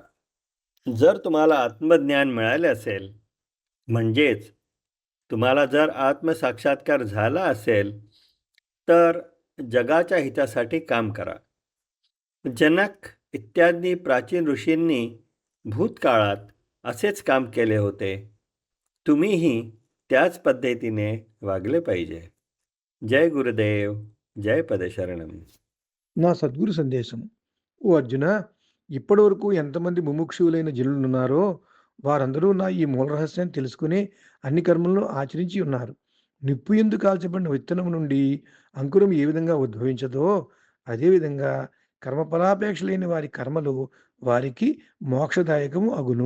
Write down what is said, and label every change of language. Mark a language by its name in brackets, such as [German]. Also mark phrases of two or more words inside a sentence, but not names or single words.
[Marathi] जर तुम्हाला आत्मज्ञान मिळाले असेल, म्हणजेच तुम्हाला जर आत्मसाक्षात्कार झाला असेल, तर जगाच्या हितासाठी काम करा. जनक इत्यादी प्राचीन ऋषींनी भूतकाळात असेच काम केले होते. तुम्हीही त्याच पद्धतीने वागले पाहिजे. जय गुरुदेव जय పదశరణం. [Telugu] నా సద్గురు సందేశం. ఓ అర్జున, ఇప్పటి వరకు ఎంతమంది ముముక్షువులైన జనులున్నారో వారందరూ నా ఈ మూల రహస్యాన్ని తెలుసుకుని అన్ని కర్మలను ఆచరించి ఉన్నారు. నిప్పు ఎందు కాల్చబడిన విత్తనం నుండి అంకురం ఏ విధంగా ఉద్భవించదో అదేవిధంగా కర్మఫలాపేక్ష లేని వారి కర్మలు వారికి మోక్షదాయకము అగును.